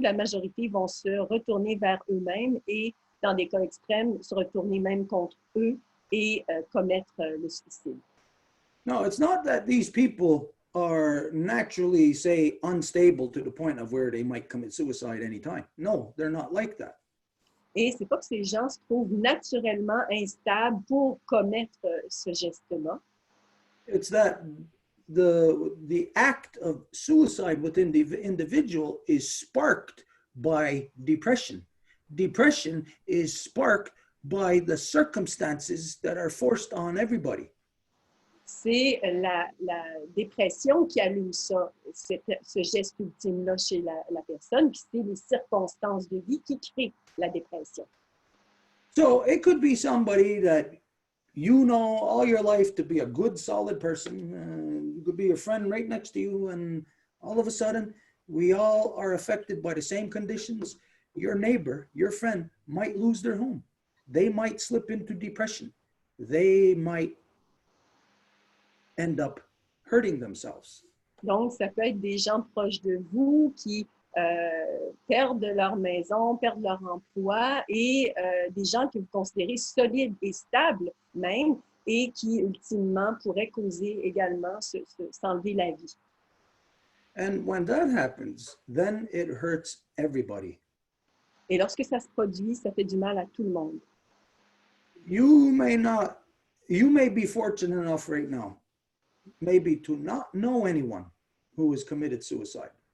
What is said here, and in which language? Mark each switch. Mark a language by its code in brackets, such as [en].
[fr] La majorité vont se retourner vers eux-mêmes et, dans des cas extrêmes, se retourner même contre eux et commettre le suicide. [en] No, it's not that these people are naturally, say, unstable to the point of where they might commit suicide anytime. No, they're not like that. [fr] Et c'est pas que ces gens se trouvent naturellement instables pour commettre ce geste-là. [en] It's that the act of suicide within the individual is sparked by depression. Depression is sparked by the circumstances that are forced on everybody. [fr] C'est la dépression qui allume ça, ce geste ultime-là chez la personne, puis c'est les circonstances de vie qui créent la dépression. [en] So it could be somebody that you know all your life to be a good, solid person. It could be a friend right next to you, and all of a sudden, we all are affected by the same conditions. Your neighbor, your friend might lose their home. They might slip into depression. They might end up hurting themselves. [fr] Donc, ça peut être des gens proches de vous qui perdent leur maison, perdent leur emploi et des gens que vous considérez solides et stables même et qui, ultimement, pourraient causer également s'enlever la vie. [en] And when that happens, then it hurts everybody. [fr] Et lorsque ça se produit, ça fait du mal à tout le monde. [en] You may be fortunate enough right now, maybe to not know anyone who has committed suicide.